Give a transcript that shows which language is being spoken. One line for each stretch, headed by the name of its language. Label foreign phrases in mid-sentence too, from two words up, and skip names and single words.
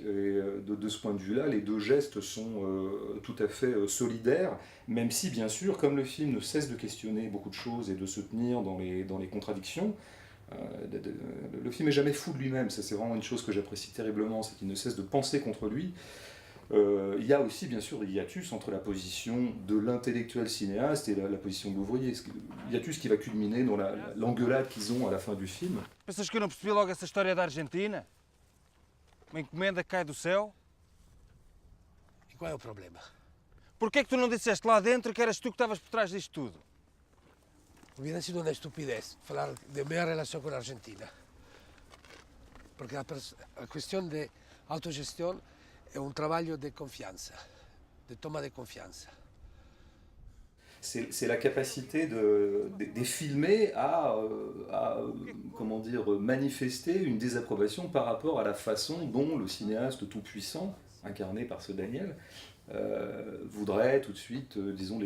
French: Et de ce point de vue-là, les deux gestes sont tout à fait solidaires, même si, bien sûr, comme le film ne cesse de questionner beaucoup de choses et de se tenir dans les contradictions, le film n'est jamais fou de lui-même. Ça, c'est vraiment une chose que j'apprécie terriblement, c'est qu'il ne cesse de penser contre lui. Il y a aussi, bien sûr, des hiatus entre la position de l'intellectuel cinéaste et la position de l'ouvrier. Hiatus qui va culminer dans l'engueulade qu'ils ont à la fin du film.
Portuguese: Pensas que eu não percebi logo essa história da Argentina? Uma encomenda que cai do céu? E qual é o problema? Porquê é que tu não disseste lá dentro que eras tu que estavas por trás disto tudo?
Spanish: Hubiera sido una estupidez
Portuguese: falar de minha relação com a Argentina.
Spanish: Porque a cuestión de autogestión è un trabalho de confianza, de toma de confianza.
French: C'est la capacité des filmés comment dire, manifester une désapprobation par rapport à la façon dont le cinéaste tout-puissant, incarné par ce Daniel, voudrait tout de suite, disons,